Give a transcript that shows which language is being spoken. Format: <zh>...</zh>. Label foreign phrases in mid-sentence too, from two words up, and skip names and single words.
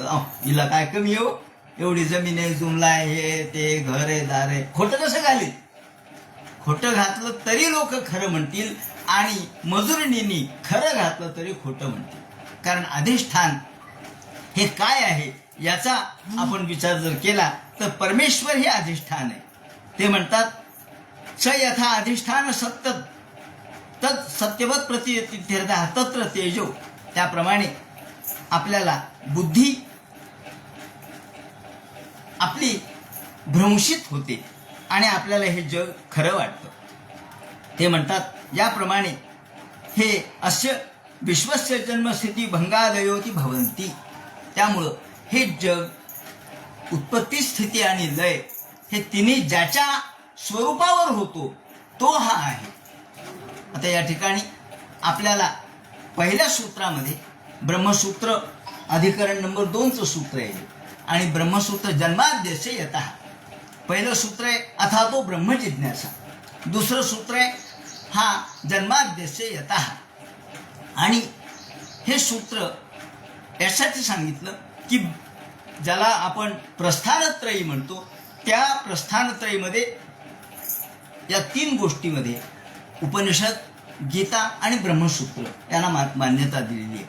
<mr>अहो हिला काय कमी हो, एवढी जमीन आहे, जुमला आहे, हे ते घर आहे, दार आहे, खोटं कसं घालील? खोटं घातलं तरी लोक खरं म्हणतील आणि मजुरणींनी खरं घातलं तरी खोटं म्हणतील. कारण अधिष्ठान हे काय आहे याचा आपण विचार जर केला तर परमेश्वर हे अधिष्ठान आहे. ते म्हणतात</mr> <sa>स यथा अधिष्ठान सत्य तत् सत्यवत प्रतितीर्थः तत्र तेजो.</sa> <mr>त्याप्रमाणे आपल्याला बुद्धी आपली भ्रंशित होते आणि आपल्याला हे जग खरं वाटतं. ते म्हणतात याप्रमाणे हे</mr> <sa>अस्य विश्वस्य जन्मस्थिती भंगादयोती भवंती.</sa> <mr>त्यामुळं हे जग उत्पत्ती स्थिती आणि लय हे तिन्ही ज्याच्या स्वरूपावर होतो तो हा आहे. आता या ठिकाणी आपल्याला पहिल्या सूत्रामध्ये ब्रह्मसूत्र अधिकरण नंबर 2चं सूत्र आहे आणि ब्रह्मसूत्र</mr> <sa>जन्माद्यस्य यतः.</sa> <mr>पहिलं सूत्र आहे</mr> <sa>अथातो ब्रह्म जिज्ञासा.</sa> <mr>दुसरं सूत्र आहे हा</mr> <sa>जन्माद्यस्य यतः.</sa> <mr>आणि हे सूत्र यासाठी सांगितलं की ज्याला आपण प्रस्थानत्रयी म्हणतो त्या प्रस्थानत्रयीमध्ये या 3 गोष्टीमध्ये उपनिषद, गीता आणि ब्रह्मसूत्र यांना मान्यता दिलेली आहे.</mr>